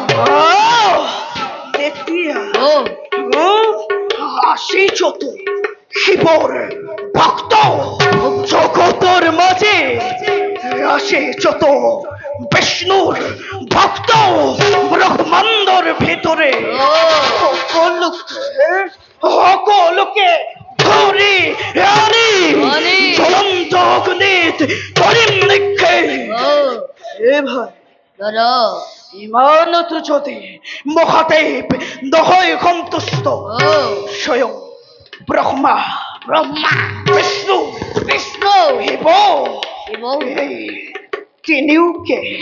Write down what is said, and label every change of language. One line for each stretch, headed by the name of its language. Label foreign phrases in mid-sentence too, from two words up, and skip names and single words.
Assamese: ও আসি যত শিবর ভক্ত জগতর মাঝে আসে যত বিষ্ণুর ভক্ত ব্রহ্মাণ্ডর ভিতরে সকলকে ধরে আনি জ্বলন্ত অগ্নিত করিম নিক্ষে এ ভাই দাদা ইমানতো যদি মহাদেৱ নহয় সন্তুষ্ট স্বয়ং ব্ৰহ্মা বিষ্ণু শিৱ এই তিনিওকে